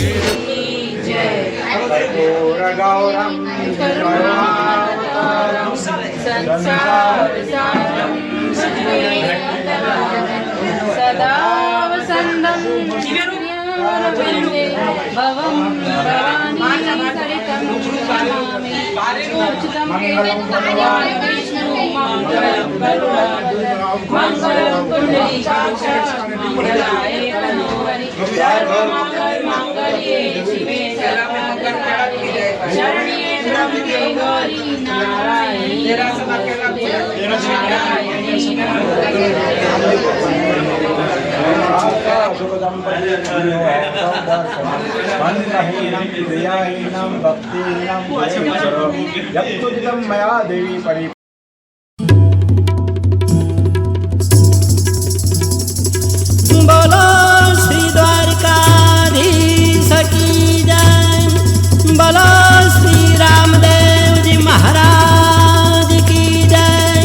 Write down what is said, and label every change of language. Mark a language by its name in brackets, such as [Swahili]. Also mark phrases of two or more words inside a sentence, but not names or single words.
[Sanskrit] કર્પૂર ગૌરમ કરુણાવતારમ સંસાર સારમ સદા વસંતમ વંદે ભવમ ભવાની સરિતમ નમામિ અચ્યુતમ કેતન વિષ્ણુ मङ्गलं गरुडध्वज मङ्गलं पुण्डरीकाक्ष मङ्गलाय तनोहरि सर्वमङ्गलमाङ्गल्ये शिवे सर्वमङ्गलदायिके शरण्ये त्र्यम्बके गौरी नारायणी मया देवी परि [Hindi] बोलो श्री द्वारकाधीश की जय, बोलो श्री रामदेव जी महाराज की जय।